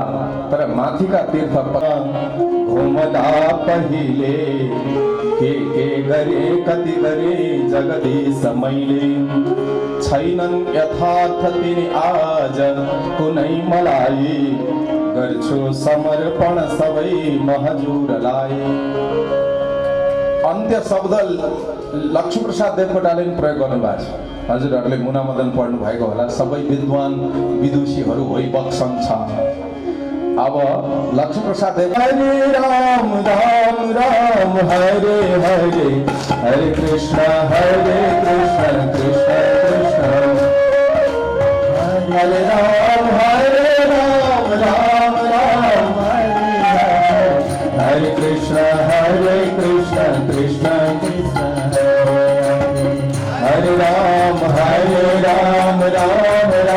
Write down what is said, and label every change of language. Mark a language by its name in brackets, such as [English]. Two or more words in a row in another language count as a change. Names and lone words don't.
[Nepali] तर माथिका तीर्थ घुमदा पहिले के गरे कति गरे जगदीश मैले, छैनन् यथार्थ तिनी आज कुनै मलाई, गर्छु समर्पण सबै महजुरलाई। अन्त्य शब्द लक्ष्मीप्रसाद देवकोटाले पनि प्रयोग गर्नुभएको छ। हजुरहरूले मुनामदन पढ्नु भएको होला, सबै विद्वान विदुषीहरू होइ बक्सन्छ। [Sanskrit] अब लक्ष्मीप्रसाद देव हरे राम राम राम हरे हरे, हरे कृष्ण कृष्ण कृष्ण हरे राम राम राम हरे कृष्ण कृष्ण कृष्ण हरे राम राम